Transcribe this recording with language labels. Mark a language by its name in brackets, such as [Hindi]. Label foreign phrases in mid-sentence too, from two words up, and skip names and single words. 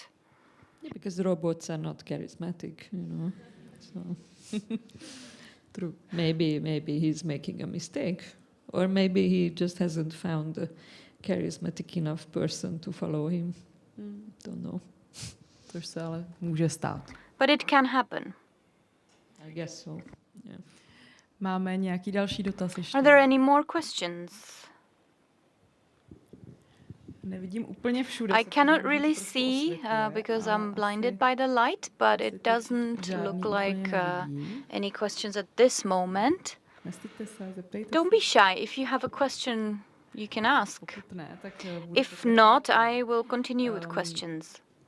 [English] Yeah, because robots are not charismatic, you know. So true. Maybe he's making a mistake, or maybe he just hasn't found a charismatic enough person to follow him. Don't know. [Czech] To se ale může stát. [English] But it can happen. I guess so. Yeah. [Czech] Máme nějaký další dotaz ještě? [English] Are there any more questions? [Czech] Nevidím úplně všude. [English] I cannot really see because I'm blinded by the light, but it doesn't look like any questions at this moment. Don't be shy. If you have a question, you can ask. If not, I will continue with questions.